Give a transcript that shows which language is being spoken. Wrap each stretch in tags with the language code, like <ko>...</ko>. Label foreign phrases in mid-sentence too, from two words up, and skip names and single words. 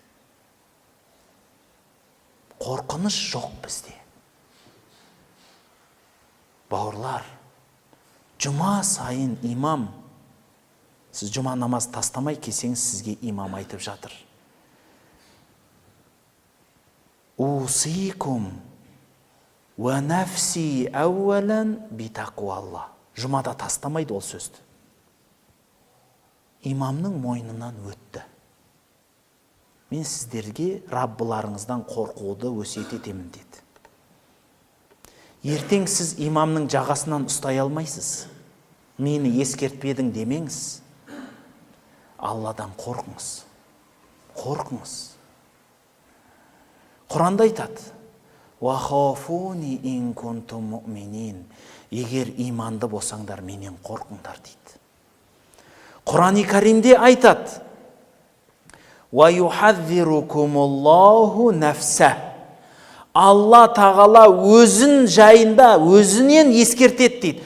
<kk>Қорқыныш жоқ бізде. Бауырлар, жұма сайын имам, сіз жұма намаз тастамай келсеңіз, сізге имам айтып жатыр.</kk> <ar>أوصيكم ونفسي أولا بتقوى الله.</ar> <kk>Жұмада тастамайды ол сөзді. Имамның мойнынан өтті. Мен сіздерге Раббыларыңыздан қорқуды өсиет етемін деді. Ертең сіз имамның жағасынан ұстай алмайсыз. Мені ескертпедің демеңіз. Алладан қорқыңыз. Қорқыңыз. Құранда айтады,</kk> <ar>«وخافون إن كنتم مؤمنين».</ar> <kk>Егер иманды болсаңдар, менен қорқыңдар дейді. Құран-ы Каримде айтады,</kk> <ar>«ويحذركم الله نفسه».</ar> <kk>Алла Тағала өзін жайында, өзінен ескертеді дейді.</kk>